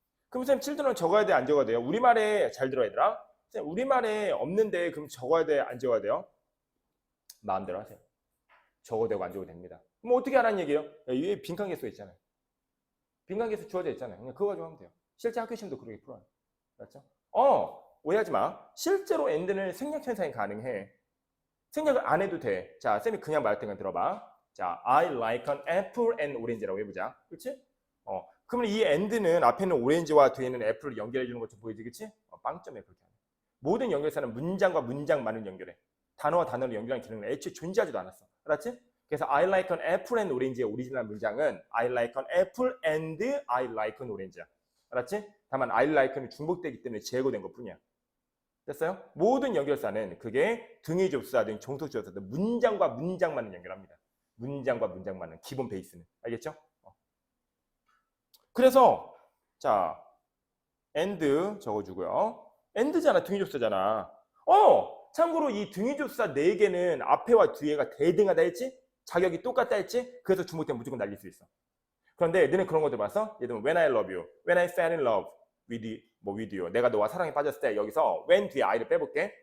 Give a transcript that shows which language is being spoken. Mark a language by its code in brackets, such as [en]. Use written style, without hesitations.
[ko] 그럼 선생님 children을 적어야 돼, 안 적어야 돼요? 우리말에 잘 들어 얘들아. 선생님 우리말에 없는데 그럼 적어야 돼, 안 적어야 돼요? 마음대로 하세요. 적어도 되고 안 적어도 됩니다. 뭐 어떻게 하라는 얘기예요? 위에 빈칸 개수 있잖아요. 빈칸 개수 주어져 있잖아요. 그냥 그거 가지고 하면 돼요. 실제 학교 시험도 그렇게 풀어요. 맞죠? 오해하지 마. 실제로 end는 생략 현상이 가능해. 생략을 안 해도 돼. 자, 쌤이 그냥 말할 때만 들어봐. 자, [en] I like an apple and orange [ko] 라고 해보자. 그렇지? 그러면 이 and는 앞에는 오렌지와 뒤에는 애플을 연결해 주는 것처럼 보이지, 그렇지? 빵점에 그렇게 하네. 모든 연결사는 문장과 문장만을 연결해. 단어와 단어를 연결하는 기능은 애초에 존재하지도 않았어. 알았지? 그래서 [en] I like an apple and orange [ko] 의 오리지널 문장은 [en] I like an apple and I like an orange [ko] 야. 알았지? 다만 [en] I like [ko] 는 중복되기 때문에 제거된 것뿐이야. 됐어요? 모든 연결사는 그게 등위 접수사든 종속 접수사든 문장과 문장만을 연결합니다. 문장과 문장만은 기본 베이스는. 알겠죠? 그래서 자 and 적어주고요. and잖아. 등위 접수사잖아. 참고로 이 등위 접수사 4개는 앞에와 뒤에가 대등하다 했지? 자격이 똑같다 했지? 그래서 중복되면 무조건 날릴 수 있어. 그런데 너네 그런 거 들어봤어? 예를 들면 [en] when I love you, when I fell in love with you. [ko] 내가 너와 사랑에 빠졌을 때 여기서 when 뒤에 I를 빼볼게.